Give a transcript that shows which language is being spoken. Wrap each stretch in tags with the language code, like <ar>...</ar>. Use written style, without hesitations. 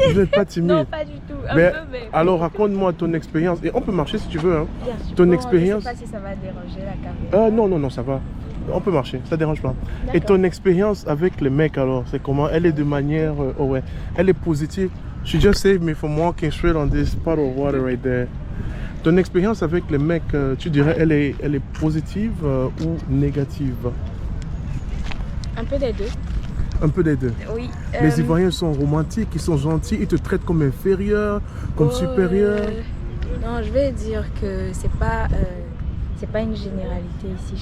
<fr>Vous n'êtes pas timide. Non, pas du tout. Un Mais peu, mais... alors raconte-moi ton expérience. Et on peut marcher si tu veux. Hein. Bien sûr. Ton Bon, expérience. Je ne sais pas si ça va déranger la caméra. Non, ça va. On peut marcher, ça dérange pas. Et D'accord. ton expérience avec les mecs alors, c'est comment? Elle est de manière... oh ouais, elle est positive.</fr> <en>She just saved me from walking straight on this pot of water right there.</en> <fr>Ton expérience avec les mecs, tu dirais, elle est positive ou négative? Un peu des deux. Un peu des deux. Oui. Les Ivoiriens sont romantiques, ils sont gentils, ils te traitent comme inférieur, comme supérieur. Non, je vais dire que c'est pas une généralité ici.</fr>